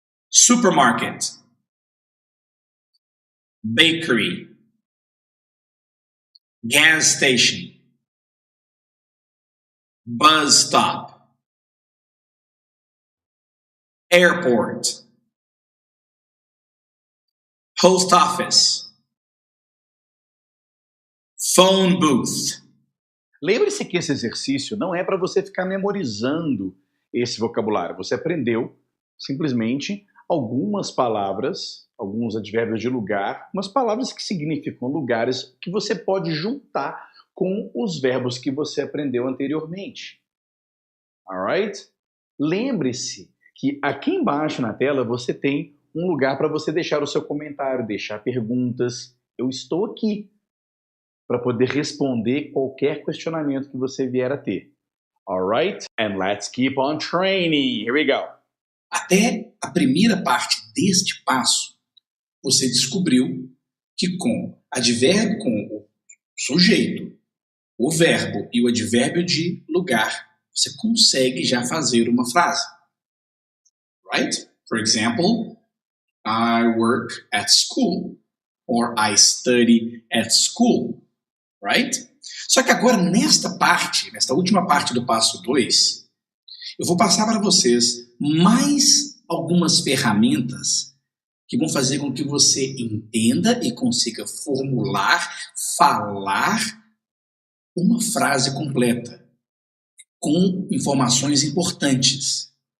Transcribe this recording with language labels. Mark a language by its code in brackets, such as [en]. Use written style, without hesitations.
[en] supermarket, bakery, gas station, bus stop, airport, post office, phone booth. [pt] Lembre-se que esse exercício não é para você ficar memorizando esse vocabulário. Você aprendeu simplesmente algumas palavras, alguns advérbios de lugar, umas palavras que significam lugares que você pode juntar com os verbos que você aprendeu anteriormente. Alright? Lembre-se que aqui embaixo na tela você tem um lugar para você deixar o seu comentário, deixar perguntas. Eu estou aqui para poder responder qualquer questionamento que você vier a ter. [en] Alright? And let's keep on training. Here we go. [pt] Até a primeira parte deste passo, você descobriu que com advérbio, com o sujeito, o verbo e o advérbio de lugar, você consegue já fazer uma frase. [en] Right? For example, I work at school or I study at school. Right? [pt] Só que agora, nesta parte, nesta última parte do passo 2, eu vou passar para vocês mais algumas ferramentas que vão fazer com que você entenda e consiga formular, falar uma frase completa, com informações importantes.